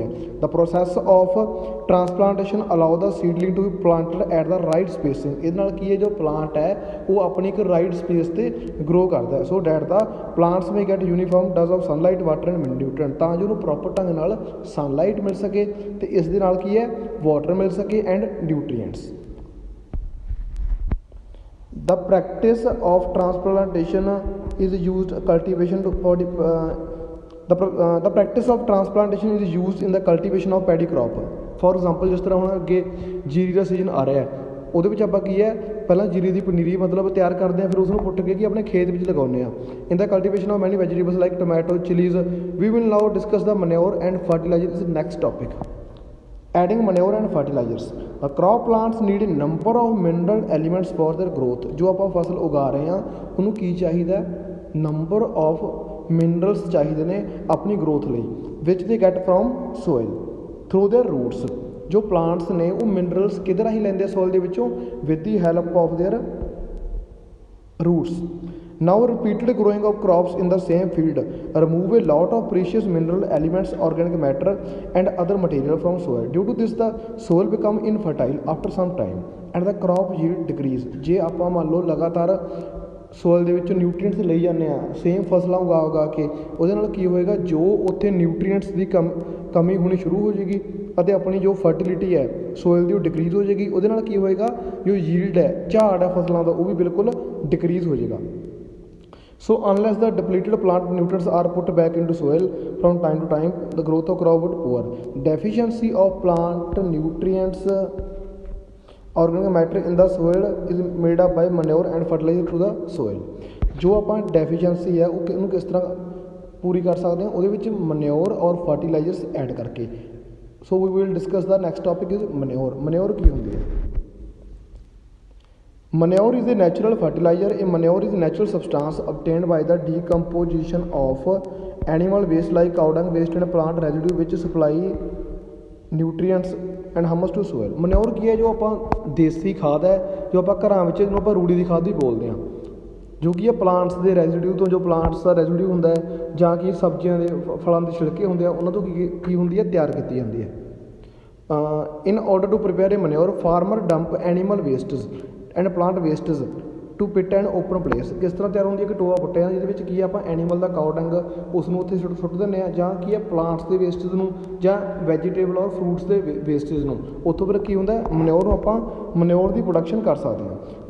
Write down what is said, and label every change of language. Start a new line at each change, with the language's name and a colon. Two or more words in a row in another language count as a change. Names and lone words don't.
English: the process of transplantation allow the seedling to be planted at the right spacing.
Punjabi: ਇਹਦੇ ਨਾਲ ਕੀ ਹੈ ਜੋ ਪਲਾਂਟ ਹੈ ਉਹ ਆਪਣੀ ਇੱਕ
English: right space
Punjabi: 'ਤੇ ਗਰੋ ਕਰਦਾ
English: so that the plants may get uniform dose of sunlight water and nutrient,
Punjabi: ਤਾਂ ਜੋ ਉਹਨੂੰ ਪ੍ਰੋਪਰ ਢੰਗ ਨਾਲ ਸਨਲਾਈਟ ਮਿਲ ਸਕੇ ਅਤੇ ਇਸ ਦੇ ਨਾਲ ਕੀ ਹੈ ਵਾਟਰ ਮਿਲ ਸਕੇ
English: and nutrients. The practice of transplantation is used cultivation for the practice of transplantation is used in the cultivation of paddy crop. For example,
Punjabi: ਜਿਸ ਤਰ੍ਹਾਂ ਹੁਣ ਅੱਗੇ ਜੀਰੀ ਦਾ ਸੀਜ਼ਨ ਆ ਰਿਹਾ ਉਹਦੇ ਵਿੱਚ ਆਪਾਂ ਕੀ ਹੈ ਪਹਿਲਾਂ ਜੀਰੀ ਦੀ ਪਨੀਰੀ ਮਤਲਬ ਤਿਆਰ ਕਰਦੇ ਹਾਂ, ਫਿਰ ਉਸ ਨੂੰ ਪੁੱਟ ਕੇ ਕੀ ਆਪਣੇ ਖੇਤ ਵਿੱਚ ਲਗਾਉਂਦੇ ਹਾਂ.
English: in the cultivation of many vegetables like tomato, chillies. We will now discuss the manure and fertilizer is next topic. Adding manure and fertilizers. The crop plants need a number of mineral elements for their growth.
Punjabi: ਜੋ ਆਪਾਂ ਫਸਲ ਉਗਾ ਰਹੇ ਹਾਂ ਉਹਨੂੰ ਕੀ ਚਾਹੀਦਾ
English: number of minerals
Punjabi: ਚਾਹੀਦੇ ਨੇ ਆਪਣੀ ਗਰੋਥ ਲਈ
English: which they get from soil through their roots.
Punjabi: ਜੋ ਪਲਾਂਟਸ ਨੇ ਉਹ ਮਿਨਰਲਸ ਕਿਹਦੇ ਰਾਹੀਂ ਲੈਂਦੇ ਆ ਸੋਇਲ ਦੇ ਵਿੱਚੋਂ
English: with the help of their roots. Now repeated growing of crops in the same field remove a lot of precious mineral elements, organic matter and other material from soil. Due to this the soil become infertile after some time and the crop yield decrease.
Punjabi: ਜੇ ਆਪਾਂ ਮੰਨ ਲਓ ਲਗਾਤਾਰ ਸੋਇਲ ਦੇ ਵਿੱਚੋਂ ਨਿਊਟਰੀਐਂਟਸ ਲਈ ਜਾਂਦੇ ਆ, ਸੇਮ ਫਸਲਾਂ ਉਗਾ ਕੇ, ਉਹਦੇ ਨਾਲ ਕੀ ਹੋਏਗਾ, ਜੋ ਉੱਥੇ ਨਿਊਟਰੀਐਂਟਸ ਦੀ ਕਮੀ ਹੋਣੀ ਸ਼ੁਰੂ ਹੋ ਜਾਏਗੀ ਅਤੇ ਆਪਣੀ ਜੋ ਫਰਟੀਲਿਟੀ ਹੈ ਸੋਇਲ ਦੀ ਉਹ ਡਿਕਰੀਜ਼ ਹੋ ਜਾਏਗੀ। ਉਹਦੇ ਨਾਲ ਕੀ ਹੋਏਗਾ, ਜੋ ਯੀਲਡ ਹੈ, ਝਾੜ ਹੈ ਫਸਲਾਂ ਦਾ, ਉਹ ਵੀ ਬਿਲਕੁਲ ਡਿਕਰੀਜ਼ ਹੋ ਜਾਏਗਾ।
English: So unless the depleted plant nutrients are put back into soil from time to time, the growth of crop would poor. Deficiency of plant nutrients, organic matter in the soil is made up by manure and fertilizer to the soil.
Punjabi: ਜੋ ਆਪਾਂ ਡੈਫੀਸ਼ੀਐਂਸੀ ਹੈ ਉਹਨੂੰ ਕਿਸ ਤਰ੍ਹਾਂ ਪੂਰੀ ਕਰ ਸਕਦੇ ਹਾਂ, ਉਹਦੇ ਵਿੱਚ ਮਨਿਓਰ ਔਰ ਫਰਟੀਲਾਈਜ਼ਰਸ ਐਡ ਕਰਕੇ।
English: so we will discuss the next topic is manure.
Punjabi: ਮਨਿਓਰ ਕੀ ਹੁੰਦੀ ਹੈ?
English: Manure is a natural fertilizer. A manure is a natural substance obtained by the decomposition of animal waste like cow dung waste and plant residue which supply nutrients and humus to soil.
Punjabi: Manure ਕੀ ਹੈ? ਜੋ ਆਪਾਂ ਦੇਸੀ ਖਾਦ ਹੈ, ਜੋ ਆਪਾਂ ਘਰਾਂ ਵਿੱਚ ਜਿਹਨੂੰ ਆਪਾਂ ਰੂੜੀ ਦੀ ਖਾਦ ਵੀ ਬੋਲਦੇ ਹਾਂ, ਜੋ ਕਿ ਹੈ ਪਲਾਂਟਸ ਦੇ ਰੈਜ਼ੀਡਿਊ ਤੋਂ, ਜੋ ਪਲਾਂਟਸ ਦਾ ਰੈਜ਼ੀਡਿਊ ਹੁੰਦਾ ਹੈ ਜਾਂ ਕਿ ਸਬਜ਼ੀਆਂ ਦੇ ਫਲਾਂ ਦੇ ਛਿਲਕੇ ਹੁੰਦੇ ਆ, ਉਹਨਾਂ ਤੋਂ ਕੀ ਹੁੰਦੀ ਹੈ, ਤਿਆਰ ਕੀਤੀ ਜਾਂਦੀ ਹੈ।
English: In order to prepare a manure, farmer dump animal wastes and plant wastes to pit and open place.
Punjabi: ਕਿਸ ਤਰ੍ਹਾਂ ਤਿਆਰ ਹੁੰਦੀ ਹੈ ਕਿ ਟੋਆ ਪੁੱਟਿਆ ਜਾਂਦਾ, ਜਿਹਦੇ ਵਿੱਚ ਕੀ ਆਪਾਂ ਐਨੀਮਲ ਦਾ
English: cow dung
Punjabi: ਉਸ ਨੂੰ ਉੱਥੇ ਸੁੱਟ ਦਿੰਦੇ ਹਾਂ, ਜਾਂ ਕੀ ਹੈ ਪਲਾਂਟਸ ਦੇ ਵੇਸਟਿਜ਼ ਨੂੰ ਜਾਂ ਵੈਜੀਟੇਬਲ ਔਰ ਫਰੂਟਸ ਦੇ ਵੇਸਟੇਜ ਨੂੰ, ਉੱਥੋਂ ਫਿਰ ਕੀ ਹੁੰਦਾ ਮਨਿਓਰ ਨੂੰ ਆਪਾਂ ਮਨਿਓਰ ਦੀ ਪ੍ਰੋਡਕਸ਼ਨ ਕਰ ਸਕਦੇ ਹਾਂ।